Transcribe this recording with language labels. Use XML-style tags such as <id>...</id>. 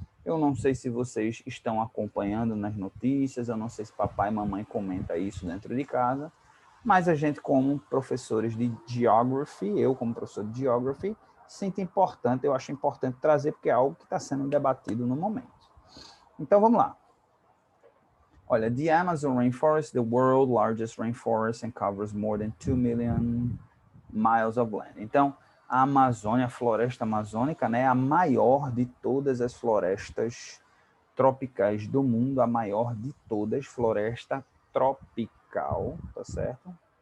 <pt>Eu não sei se vocês estão acompanhando nas notícias, eu não sei se papai e mamãe comenta isso dentro de casa, mas a gente, como professores de Geography, eu como professor de Geography, sinto importante, eu acho importante trazer, porque é algo que está sendo debatido no momento. Então, vamos lá. Olha,</pt> <en>the Amazon rainforest, the world's largest rainforest and covers more than 2 million miles of land.</en> <pt>Então, a Amazônia, a floresta amazônica, né, é a maior de todas as florestas tropicais do mundo, a maior de todas, floresta tropical, tá certo?</pt>